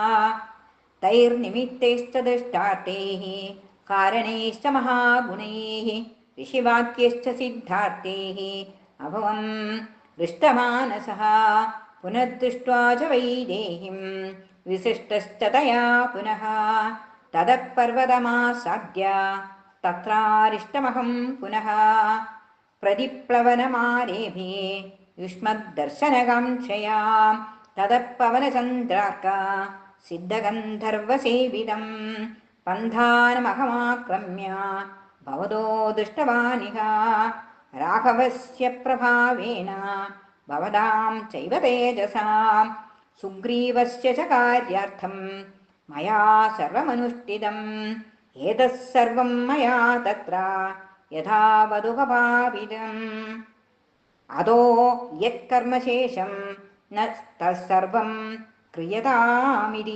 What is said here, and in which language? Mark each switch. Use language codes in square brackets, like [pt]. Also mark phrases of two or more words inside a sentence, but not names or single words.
[sa] तैर्निमित्तैस्तदृष्टार्थैः कारणैश्च महागुणैः ऋषिवाक्यैश्च सिद्धार्थैः अभवं हृष्टमानसः पुनर्दृष्ट्वा च वैदेहीं विशिष्टश्च तया पुनः ततः पर्वतमासाद्य तत्रारिष्टमहं पुनः प्रतिप्लवनमारेभे युष्मद्दर्शनकाङ्क्षया ततः पवनचन्द्रार्क സിദ്ധഗന്ധർവസേവിതം പന്ഥാനമഹമാക്രമ്യ ഭവതോ ദൃഷ്ടവാനിഹ രാഘവസ്യ പ്രഭാവേന ഭവതാം ചൈവ തേജസാം സുഗ്രീവസ്യ ച കാര്യാർത്ഥം മയാ സർവമനുഷ്ഠിതം ഏതത് സർവം മയാ തത്ര യഥാവതുപഭാവിതം അതോ യത്കർമ്മശേഷം ന തത്സർവം ക്രിയതാമിതി.